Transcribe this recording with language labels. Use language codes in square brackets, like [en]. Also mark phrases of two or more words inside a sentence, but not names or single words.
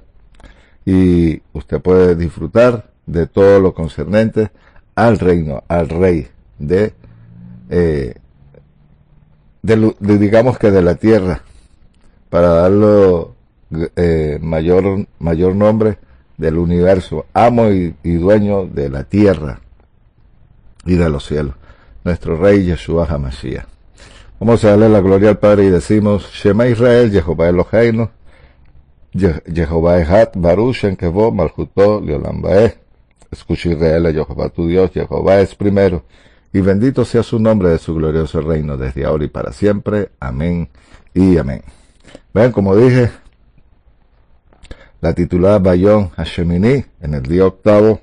[es] Y usted puede disfrutar de todo lo concernente al reino, al rey digamos que de la tierra, para darlo mayor nombre, del universo, amo y dueño de la tierra y de los cielos, nuestro Rey Yeshua HaMashiach. Vamos a darle la gloria al Padre y decimos: [he] שמע ישראל יהוה אלהינו יהוה אחד ברוך שם כבוד מלכותו לעולם ועד. [es] Escucha Israel, a Jehová tu Dios, Jehová es primero, y bendito sea su nombre de su glorioso reino, desde ahora y para siempre. Amén y amén. Vean, como dije, la titulada Bayom HaShemini, en el día octavo.